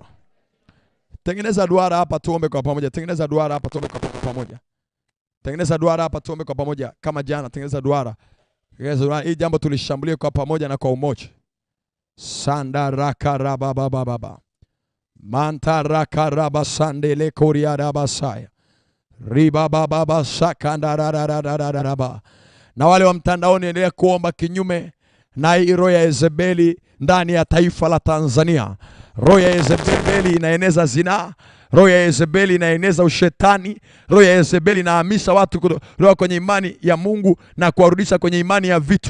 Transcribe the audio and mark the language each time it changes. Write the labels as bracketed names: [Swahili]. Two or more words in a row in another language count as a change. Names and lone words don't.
[Swahili] Tengeneza duara hapa tuombe kwa pamoja. Tengeneza duara hapa tuombe kwa pamoja. Tengeneza duara hapa tuombe kwa pamoja kama jana. Tengeneza duara. Hii jambo tulishambulia kwa pamoja na kwa umoja. Sandaraka Mantara raba sandele koria raba saya. Riba baba sakandarararararaba. Na wale wa mtandaoni endelea kuomba kinyume na hii roho ya Yezebeli ndani ya taifa la Tanzania. Roho ya Yezebeli inaeneza zinaa. Roho ya Yezebeli inaeneza ushetani. Roho ya Yezebeli inahamisha watu kutoka kwenye imani ya Mungu na kuwarudisha kwenye imani ya vitu.